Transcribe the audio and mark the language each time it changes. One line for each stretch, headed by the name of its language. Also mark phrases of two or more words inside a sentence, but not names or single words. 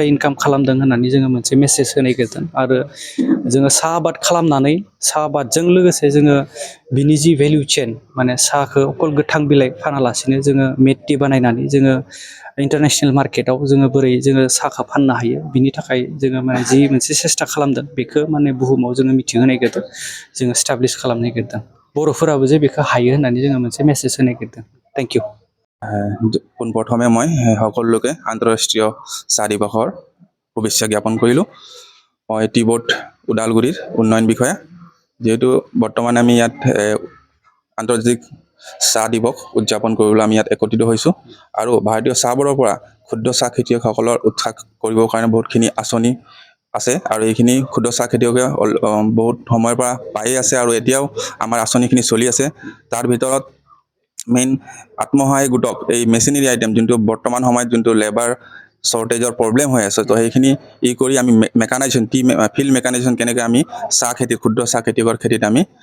Bodo: इनकाम खालामदों होननानै जोङो मोनसे मेसेज होनाय गेरदों आरो जोङो साहा आबाद खालामनानै साहा आबादजों लोगोसे जोङो बिनि
English: the value chain
Bodo: माने साहाखौ अकल गोथां बिलाइ फानालासिनो जोङो
English: made tea
Bodo: बानायनानै जोङो
English: international marketao
Bodo: जोङो बोरै जोङो साहाखौ फाननो हायो बिनि थाखाय जोङो माने जि मोनसे सेस्था खालामदों बेखौ माने बुहुमाव जोङो मिथिहोनाय गेरदों जोङो एस्टाब्लिश खालामनाय गेरदों बर'फोराबो जे बेखौ हायो होननानै जोङो मोनसे मेसेज होनाय गेरदों
English: thank you
Assamese: পোনপ্ৰথমে মই সকলোকে আন্তঃৰাষ্ট্ৰীয় চাহ দিৱসৰ শুভেচ্ছা জ্ঞাপন কৰিলোঁ মই টি বৰ্ড ওদালগুৰিৰ উন্নয়ন বিষয়া যেহেতু বৰ্তমান আমি ইয়াত আন্তৰ্জাতিক চাহ দিৱস উদযাপন কৰিবলৈ আমি ইয়াত একত্ৰিত হৈছোঁ আৰু ভাৰতীয় চাহ বৰ্ডৰ পৰা ক্ষুদ্ৰ চাহ খেতিয়কসকলৰ উৎসাহ কৰিবৰ কাৰণে বহুতখিনি আঁচনি আছে আৰু এইখিনি ক্ষুদ্ৰ চাহ খেতিয়কে বহুত সময়ৰ পৰা পায়ে আছে আৰু এতিয়াও আমাৰ আঁচনিখিনি চলি আছে তাৰ ভিতৰত মেইন আত্মসহায়ক গোটক এই
English: machinery item
Assamese: যোনটো বৰ্তমান সময়ত যোনটো
English: labour shortager problem
Assamese: হৈ আছে তো সেইখিনি কৰি আমি মেকানাইজেশ্যন
English: field mechanization
Assamese: কেনেকৈ আমি চাহ খেতি ক্ষুদ্ৰ চাহ খেতিয়কৰ খেতিত আমি